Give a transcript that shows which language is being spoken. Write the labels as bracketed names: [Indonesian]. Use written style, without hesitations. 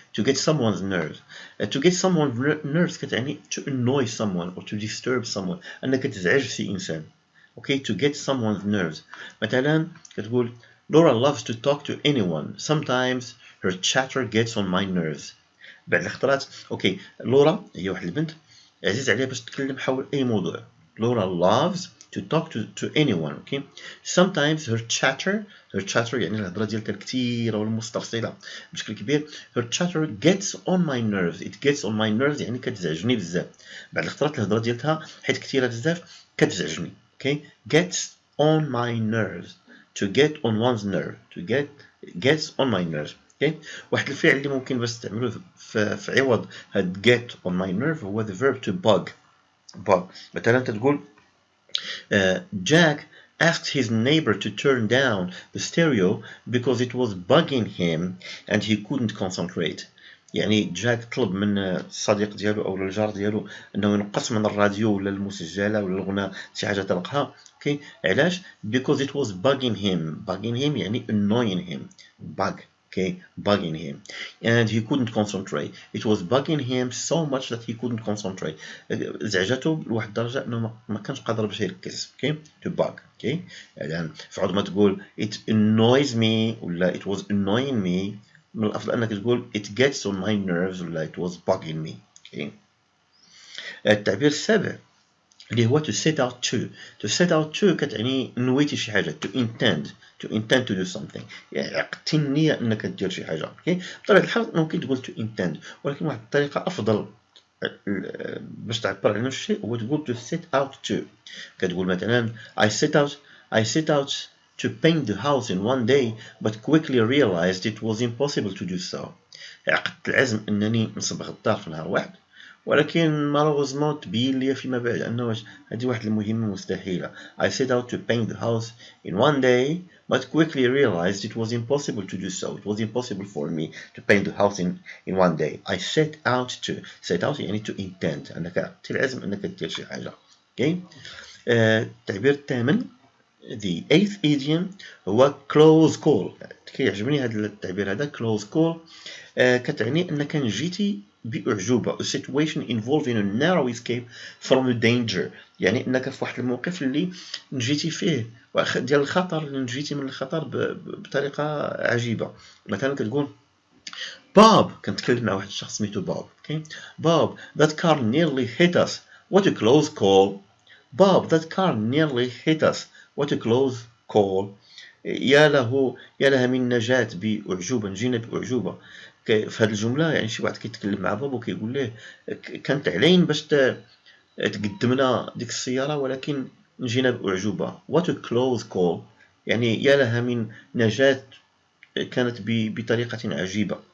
[English] to get someone's nerves. to get someone's nerves [Arabic] كتعني [English] to annoy someone or to disturb someone، [Arabic] انك تزعج شي انسان. [English] okay to get someone's nerves. [Arabic] مثلا كتقول [English] Laura loves to talk to anyone. Sometimes her chatter gets on my nerves. [Arabic] بعد الخطرات اوكي لورا هي واحد البنت عزيز عليها باش تتكلم حول اي موضوع. [English] Laura loves to talk to anyone. okay sometimes her chatter [Arabic] يعني الهضره ديالها الكثيره والمستفصله بشكل كبير. [English] her chatter gets on my nerves. it gets on my nerves [Arabic] يعني كتزعجني بزاف. بعد الخطرات الهضره ديالها حيت كثيره بزاف كتزعجني. [English] okay gets on my nerves. to get on one's nerve. to gets on my nerves. [Arabic] okay واحد الفعل اللي ممكن باش تستعملوه في عوض هاد [English] get on my nerve [Arabic] هو [English] the verb to bug. [Arabic] مثلا تقول [English] Jack asked his neighbor to turn down the stereo because it was bugging him and he couldn't concentrate. [Arabic] يعني جاك طلب من الصديق ديالو او الجار ديالو انه ينقص من الراديو ولا المسجله ولا الغناء شي حاجه تلقاها. اوكي علاش؟ [English] because it was bugging him [Arabic] يعني [English] annoying him. bug. okay bugging him and he couldn't concentrate. it was bugging him so much that he couldn't concentrate. [Arabic] زعجته لواحد الدرجه انه ما كانش قادر باش يركز. [English] okay to bug. okay [Arabic] يعني فعود ما تقول [English] it annoys me ولا it was annoying me، [Arabic] من الافضل انك تقول [English] it gets on my nerves ولا it was bugging me. [Arabic] okay التعبير السابع اللي هو [English] to set out to [Arabic] كتعني نويتي شي حاجه. [English] to intend to do something [Arabic] يعني عقدتي النيه انك دير شي حاجه. اوكي بطبيعه الحال ممكن تقول [English] to intend، [Arabic] ولكن واحد الطريقه افضل باش تعبر على نفس الشيء هو تقول [English] to set out to. [Arabic] كتقول مثلا [English] I set out to paint the house in one day but quickly realized it was impossible to do so. [Arabic] عقدت العزم انني نصبغ الدار في نهار واحد، ولكن مالوغوزمون تبين لي فيما بعد انه هذه واحد المهمه مستحيله. [English] I set out to paint the house in one day but quickly realized it was impossible to do so. it was impossible for me to paint the house in one day. I set out [Arabic] يعني [English] to intend، [Arabic] انك عقدت العزم انك دير شي حاجه. اوكي التعبير الثامن [English] the eighth idiom هو close call. [Arabic] كيعجبني هذا التعبير هذا close call. كتعني انك نجيتي بأعجوبة. [English] a situation involving a narrow escape from a danger، [Arabic] يعني انك في واحد الموقف اللي نجيتي فيه ديال الخطر، اللي نجيتي من الخطر بطريقة عجيبة. مثلا كتقول Bob، كنتكلم مع واحد الشخص سميتو بوب. [English] okay Bob that car nearly hit us. what a close call. Bob that car nearly hit us. what a close call. [Arabic] يا لها من نجاة بأعجوبة، نجينا بأعجوبة. في هذه الجملة يعني شي واحد كيتكلم مع بابا وكيقول ليه كانت علين باش تقدمنا ديك السيارة ولكن نجينا بأعجوبة. [English] what a close call [Arabic] يعني يا لها من نجاة كانت بطريقة عجيبة.